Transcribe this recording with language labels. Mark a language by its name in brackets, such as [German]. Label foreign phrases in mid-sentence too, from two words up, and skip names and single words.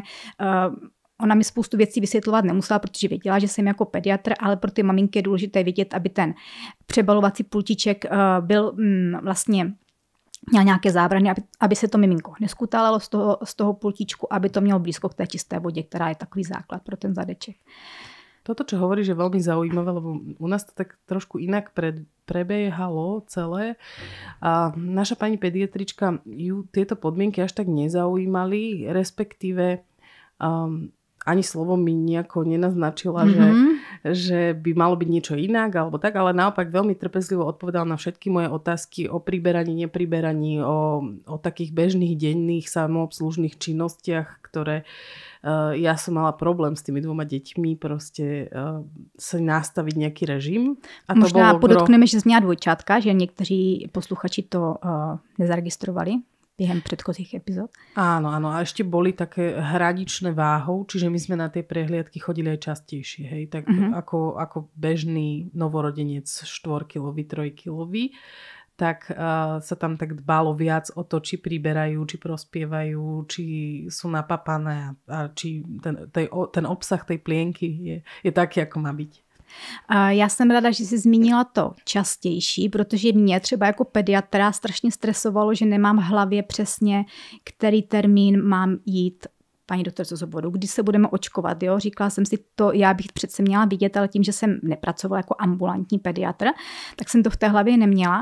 [Czech] Ona mi spoustu věcí vysvětlovat nemusela, protože věděla, že jsem jako pediatr, ale pro ty maminky je důležité vědět, aby ten přebalovací pultíček byl vlastně měl nějaké zábrany, aby se to miminko neskutálelo z toho pultíčku, aby to mělo blízko k té čisté vodě, která je takový základ pro ten zadeček. [Slovak] Toto, čo hovoríš, je veľmi zaujímavé, lebo u nás to tak trošku inak prebiehalo celé. A naša pani pediatrička ju tieto podmienky až tak nezaujímali, respektíve ani slovo mi nejako nenaznačila, že by malo byť niečo inak alebo tak, ale naopak veľmi trpezlivo odpovedala na všetky moje otázky o priberaní, nepriberaní, o takých bežných denných samoobslužných činnostiach, ktoré ja som mala problém s tými 2 deťmi proste sa nastaviť nejaký režim. [Czech] A to možná podotkneme, že jsi měla dvojčátka, že někteří posluchači to nezaregistrovali během předchozích epizod. [Slovak] Áno, áno. A ešte boli také hraničné váhou, čiže my sme na tie prehliadky chodili aj častejšie. Hej? Tak ako bežný novorodenec 4-kilový, 3-kilový, tak sa tam tak dbalo viac o to, či priberajú, či prospievajú, či sú napapané a či ten obsah tej plienky je taký, ako má byť. [Czech] Já jsem ráda, že jsi zmínila to častější, protože mě třeba jako pediatra strašně stresovalo, že nemám v hlavě přesně, který termín mám jít paní doktorce z obvodu, kdy se budeme očkovat. Jo? Říkala jsem si to, já bych přece měla vidět, ale tím, že jsem nepracovala jako ambulantní pediatr, tak jsem to v té hlavě neměla.